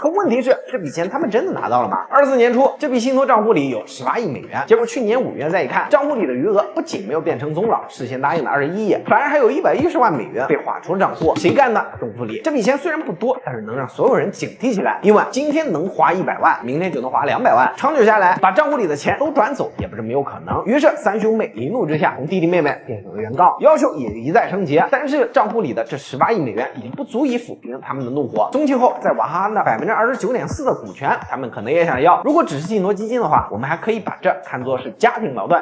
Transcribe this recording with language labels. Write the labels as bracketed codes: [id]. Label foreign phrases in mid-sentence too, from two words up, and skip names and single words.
[zh] 可問題是，這筆錢他們真的拿到了嗎？24年初，這筆信托賬戶裡有18億美元，結果去年5月再一看，賬戶裡的餘額不僅沒有變成宗老事先答應的21億，反而還有110萬美元被劃出了賬戶。誰幹的？宗馥莉。這筆錢雖然不多，但是能讓所有人警惕起來，因為今天能花100萬，明天就能花200萬，長久下来，把账戶裡的錢都转走也不是没有可能。于是3兄妹一怒之下，同弟弟妹妹变成了原告，要求也一再升级。但是账戶裡的這18億美元已經不足以撫平他們的怒火。宗慶後在娃哈哈的29.4%的股權，他們可能也想要。如果只是信托基金的话，我们還可以把這看作是家庭矛盾。